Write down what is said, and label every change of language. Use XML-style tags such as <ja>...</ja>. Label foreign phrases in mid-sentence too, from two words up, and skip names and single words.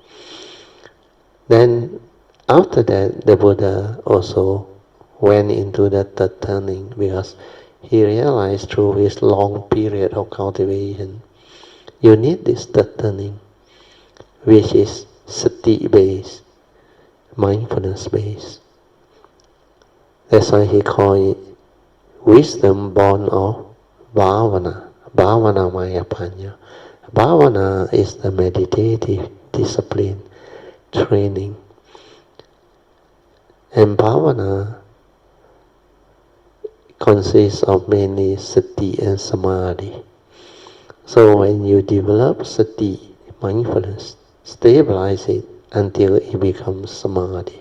<en>Then after that, the Buddha also went into the third turning because he realized through his long period of cultivation, you need this third turning, which is sati-based, mindfulness-based. That's why he called it wisdom born of bhavana,</en> <pi>bhavana maya panya.</pi> <en>Bhavana is the meditative discipline, training. And bhavana consists of mainly sati and samadhi. So when you develop sati, mindfulness, stabilize it until it becomes samadhi.</en>